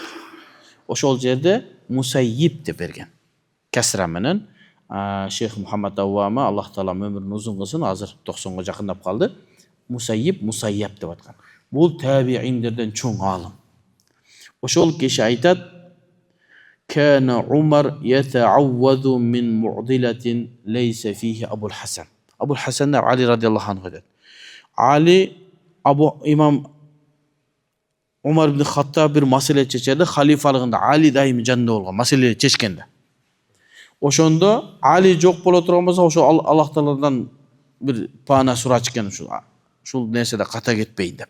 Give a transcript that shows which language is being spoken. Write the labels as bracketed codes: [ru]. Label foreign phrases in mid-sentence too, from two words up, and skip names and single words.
[ky] Ошол жерде Мусаййиб деп берген. Касра менен Шейх Мухаммад Аввама, Аллах Таала өмүрүн узун кылсын, азыр 90го жакындап калды. Мусаййиб, Мусайяб деп аткан. Бул табииндерден чоң алым. Ошол киши айтат: [ar] "كان عمر يتعوذ من معضلة ليس فيها أبو الحسن". [ky] Абул Хасан Али [ar] رضي الله عنه [ky] дейт. Али имам Умар ибн Хаттаб бир маселе чечерде, халифалыгында Али дайым жанында болгон маселени чечкенде. Ошондо Али жок боло турган болсо, ошо Аллах Тааладан бир паана сурачкен, ушул нерседе ката кетпейин деп.